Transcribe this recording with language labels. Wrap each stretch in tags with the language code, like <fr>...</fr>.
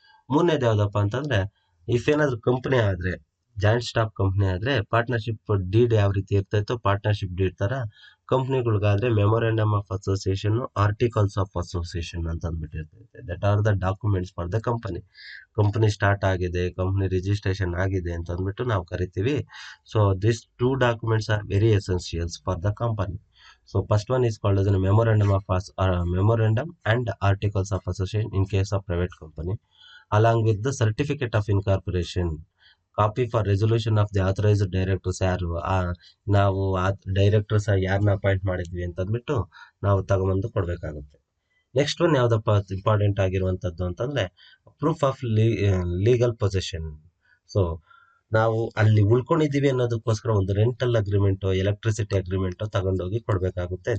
<kn>ಮೂರನೇದು ಯಾವುದಪ್ಪ ಅಂತಂದರೆ, ಇಫ್ ಏನಾದರೂ ಕಂಪ್ನಿ ಆದರೆ, ಜಾಯಿಂಟ್ ಸ್ಟಾಕ್ ಕಂಪ್ನಿ ಆದರೆ ಪಾರ್ಟ್ನರ್ಶಿಪ್ ಡೀಡ್ ಯಾವ ರೀತಿ ಇರ್ತಾಯಿತ್ತು, ಪಾರ್ಟ್ನರ್ಶಿಪ್ ಡೀಡ್ ಥರ ಕಂಪ್ನಿಗಳಿಗಾದರೆ memorandum of association, articles of association ಅಂತ ಅಂದ್ಬಿಟ್ಟಿರ್ತೈತೆ.</kn> <en>that are the documents for the company start</en> <kn>ಆಗಿದೆ, ಕಂಪ್ನಿ ರಿಜಿಸ್ಟ್ರೇಷನ್ ಆಗಿದೆ ಅಂತ ಅಂದ್ಬಿಟ್ಟು ನಾವು ಕರಿತೀವಿ.</kn> <en>This 2 documents are very essentials for the company. First one is called as memorandum and articles of association in case of private company, along with the certificate of incorporation, copy for resolution of the authorized directors.</en> <kn>ಯಾರು ನಾವು directors ಯಾರನ್ನ appoint ಮಾಡಿದ್ವಿ ಅಂತಂದ್ಬಿಟ್ಟು ನಾವು ತಗೊಂಬಂದು ಕೊಡಬೇಕಾಗುತ್ತೆ. Next one ಯಾವುದಪ್ಪ important ಆಗಿರುವಂಥದ್ದು ಅಂತಂದರೆ, ಪ್ರೂಫ್ ಆಫ್ ಲೀಗಲ್ ಪೊಸೆಷನ್. ನಾವು ಅಲ್ಲಿ ಉಳ್ಕೊಂಡಿದ್ದೀವಿ ಅನ್ನೋದಕ್ಕೋಸ್ಕರ ಒಂದು ರೆಂಟಲ್ ಅಗ್ರಿಮೆಂಟು, ಎಲೆಕ್ಟ್ರಿಸಿಟಿ ಅಗ್ರಿಮೆಂಟು ತಗೊಂಡೋಗಿ ಕೊಡಬೇಕಾಗುತ್ತೆ.</kn>